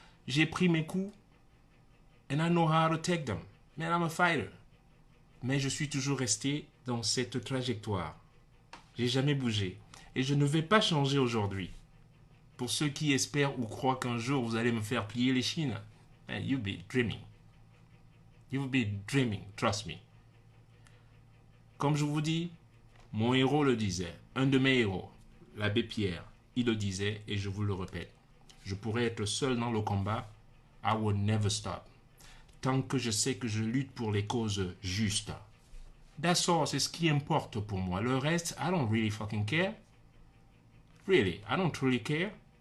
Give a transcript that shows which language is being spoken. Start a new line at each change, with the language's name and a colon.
French: J'ai pris mes coups,
English: and I know how to take them. Man, I'm a fighter.
French: Mais je suis toujours resté dans cette trajectoire. J'ai jamais bougé. Et je ne vais pas changer aujourd'hui. Pour ceux qui espèrent ou croient qu'un jour vous allez me faire plier les chines,
English: you'll be dreaming. You'll be dreaming, trust me.
French: Comme je vous dis, mon héros le disait, un de mes héros, l'abbé Pierre, il le disait et je vous le répète. Je pourrais être seul dans le combat,
English: I will never stop.
French: Tant que je sais que je lutte pour les causes justes.
English: That's all,
French: c'est ce qui importe pour moi. Le reste,
English: I don't really fucking care. Really, I don't really care.